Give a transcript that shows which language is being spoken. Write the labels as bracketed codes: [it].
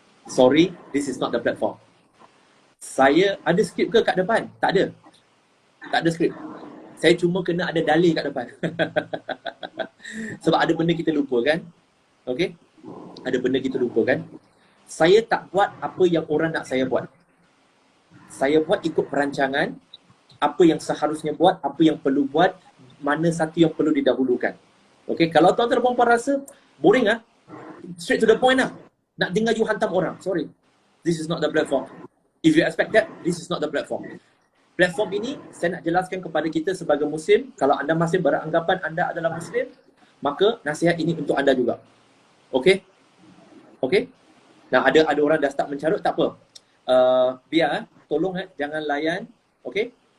[en] Sorry, this is not the platform. [ms] Saya ada skrip ke kat depan? Tak ada. Tak ada skrip. Saya cuma kena ada dalil kat depan. Sebab ada benda kita lupa kan? Okey? Ada benda kita lupa kan? Saya tak buat apa yang orang nak saya buat. Saya buat ikut perancangan, apa yang seharusnya buat, apa yang perlu buat, mana satu yang perlu didahulukan. Okey, kalau tuan-tuan dan puan-puan rasa boring ah, [en] straight to the point [ms] lah. Nak dengar you hantam orang. [en] Sorry. This is not the platform. If you expect that, this is not the platform. [ms] Platform ini saya nak jelaskan kepada kita sebagai Muslim, kalau anda masih beranggapan anda adalah Muslim, maka nasihat ini untuk anda juga. Okey? Okey? Nah, ada orang dah start mencarut, tak apa. Biar, tolong jangan layan. Okey?